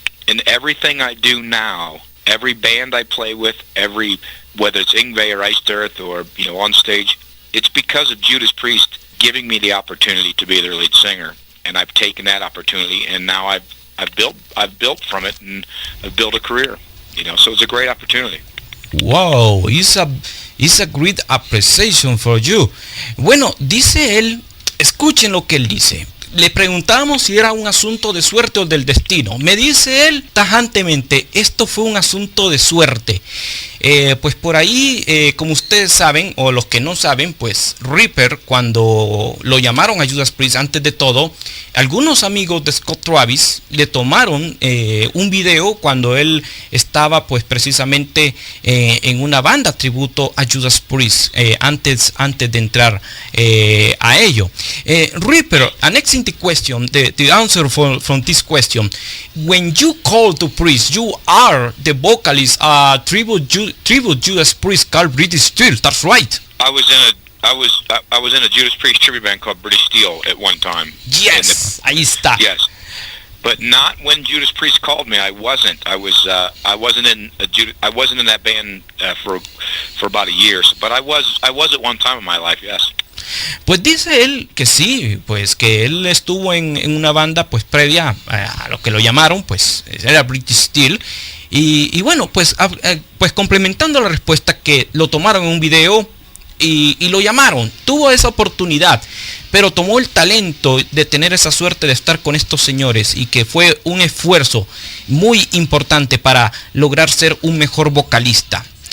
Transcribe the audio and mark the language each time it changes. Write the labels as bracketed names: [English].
[English] And everything I do now, every band I play with, whether it's Yngwie or Iced Earth or on stage, it's because of Judas Priest giving me the opportunity to be their lead singer. And I've taken that opportunity, and now I've built from it, and I've built a career. So it's a great opportunity. Wow, it's a great appreciation for you. [Spanish] Bueno, dice él, escuchen lo que él dice. Le preguntamos si era un asunto de suerte o del destino. Me dice él tajantemente, esto fue un asunto de suerte. Pues por ahí, como ustedes saben, o los que no saben, pues Ripper, cuando lo llamaron a Judas Priest, antes de todo, algunos amigos de Scott Travis le tomaron un video cuando él estaba pues precisamente en una banda tributo a Judas Priest, antes de entrar a ello. [English] Ripper, annexing the question, the answer from this question, when you call to Priest, you are the vocalist tribute Judas Priest called British Steel. That's right. I was in a Judas Priest tribute band called British Steel at one time. [Spanish] Yes, ahí está. [English] Yes, but not when Judas Priest called me. I wasn't. I wasn't in that band for about a year. But I was at one time in my life. Yes. [Spanish] Pues dice él que sí, pues que él estuvo en una banda pues previa a lo que lo llamaron, pues era British Steel. Y bueno, pues complementando la respuesta, que lo tomaron en un video y lo llamaron, tuvo esa oportunidad, pero tomó el talento de tener esa suerte de estar con estos señores, y que fue un esfuerzo muy importante para lograr ser un mejor vocalista.